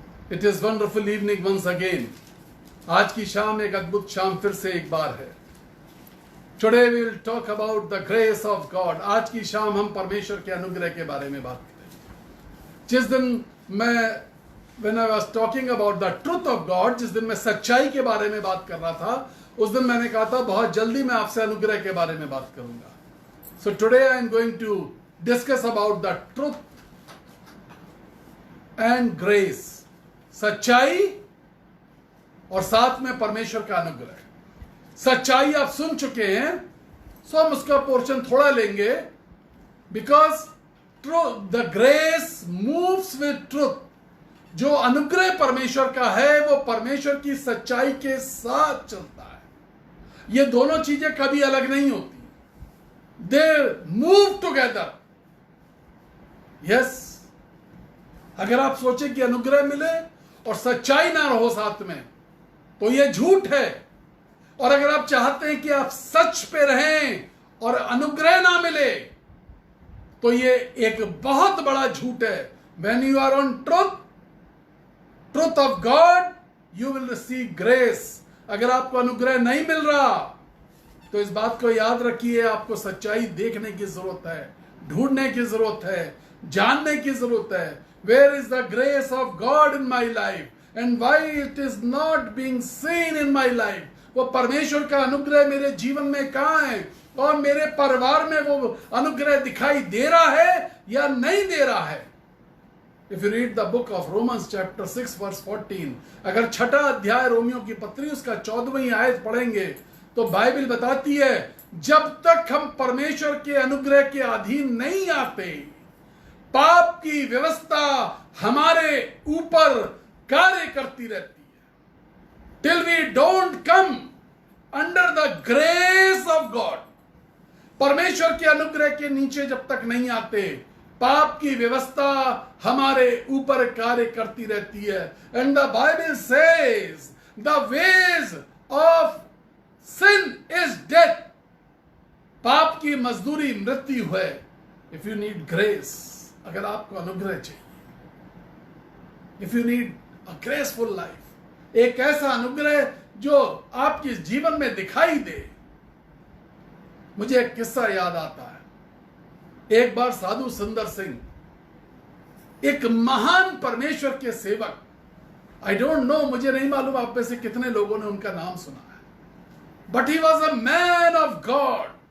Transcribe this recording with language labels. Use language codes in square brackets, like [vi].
[en] It is wonderful evening once again. [hi] आज की शाम एक अद्भुत शाम फिर से एक बार है। [en] Today we will talk about the grace of God. [hi] आज की शाम हम परमेश्वर के अनुग्रह के बारे में बात करेंगे। जिस दिन मैं [en] when I was talking about the truth of God, [hi] जिस दिन मैं सच्चाई के बारे में बात कर रहा था, उस दिन मैंने कहा था बहुत जल्दी मैं आपसे अनुग्रह के बारे में बात करूंगा। [en] So today I am going to discuss about the truth and grace. [hi] सच्चाई और साथ में परमेश्वर का अनुग्रह। सच्चाई आप सुन चुके हैं, सो हम उसका पोर्शन थोड़ा लेंगे, [en] Because the grace moves with truth. [hi] जो अनुग्रह परमेश्वर का है वो परमेश्वर की सच्चाई के साथ चलता है। ये दोनों चीजें कभी अलग नहीं होती, [en] They move together. [hi] यस, अगर आप सोचें कि अनुग्रह मिले और सच्चाई ना रहो साथ में, तो ये झूठ है। और अगर आप चाहते हैं कि आप सच पे रहें और अनुग्रह ना मिले, तो ये एक बहुत बड़ा झूठ है। [en] When you are on truth of God, you will receive grace. [hi] अगर आपको अनुग्रह नहीं मिल रहा, तो इस बात को याद रखिए, आपको सच्चाई देखने की जरूरत है, ढूंढने की जरूरत है, जानने की जरूरत है। [en] Where is the grace of God in my life? And why it is not being seen in my life? [hi] वो परमेश्वर का अनुग्रह मेरे जीवन में कहाँ है और मेरे परिवार में वो अनुग्रह दिखाई दे रहा है या नहीं दे रहा है। [en] If you read the book of Romans chapter 6 verse 14, [hi] अगर छठा अध्याय रोमियो की पत्री उसका 14वीं आयत पढ़ेंगे, तो बाइबल बताती है जब तक हम परमेश्वर के अनुग्रह के अधीन नहीं आते, पाप की व्यवस्था हमारे ऊपर कार्य करती रहती है। [en] Till we don't come under the grace of God, [hi] परमेश्वर के अनुग्रह के नीचे जब तक नहीं आते, पाप की व्यवस्था हमारे ऊपर कार्य करती रहती है। [en] And the Bible says the ways of sin is death. [hi] पाप की मजदूरी मृत्यु है। [en] If you need grace, [hi] अगर आपको अनुग्रह चाहिए, [en] if you need a graceful life, [hi] एक ऐसा अनुग्रह जो आपके जीवन में दिखाई दे। मुझे एक किस्सा याद आता है। एक बार साधु सुंदर सिंह, एक महान परमेश्वर के सेवक, [en] I don't know, [hi] मुझे नहीं मालूम आप में से कितने लोगों ने उनका नाम सुना है, [en] But he was a man of God.